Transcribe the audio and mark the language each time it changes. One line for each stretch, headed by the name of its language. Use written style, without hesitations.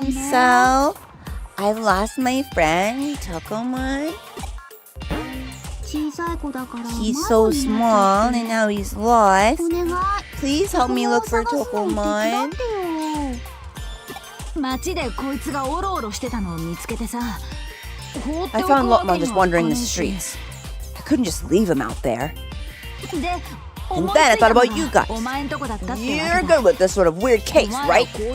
English: So I've lost my friend, Tokomon. He's so small, and now he's lost. Please help me look for Tokomon.
Japanese: 街でこいつがオロオロしてたのを見つけてさ。
English: I found Lotmon just wandering the streets. I couldn't just leave him out there. And then I thought about you guys. You're good with this sort of weird case, right?